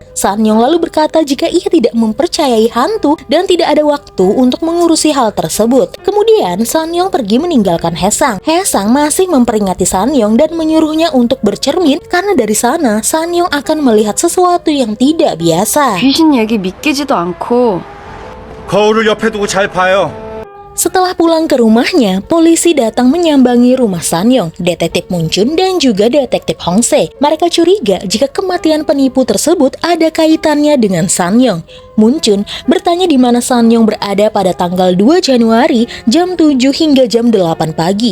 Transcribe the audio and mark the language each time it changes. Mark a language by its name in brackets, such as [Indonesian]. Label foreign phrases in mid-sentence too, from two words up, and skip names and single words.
[Indonesian] Sanyong lalu berkata jika ia tidak mempercayai hantu dan tidak ada waktu untuk mengurusi hal tersebut. Kemudian Sanyong pergi meninggalkan Hae-sang. Hae-sang masih memperingati Sanyong dan menyuruhnya untuk bercermin karena dari sana Sanyong akan melihat sesuatu yang tidak biasa. [Korean] 귀신 얘기 믿기지도 않고 거울을 옆에 두고 잘 봐요. [Indonesian] Setelah pulang ke rumahnya, polisi datang menyambangi rumah Sanyong, detektif Munchun dan juga detektif Hongse. Mereka curiga jika kematian penipu tersebut ada kaitannya dengan Sanyong. Munchun bertanya di mana Sanyong berada pada tanggal 2 Januari jam 7 hingga jam 8 pagi.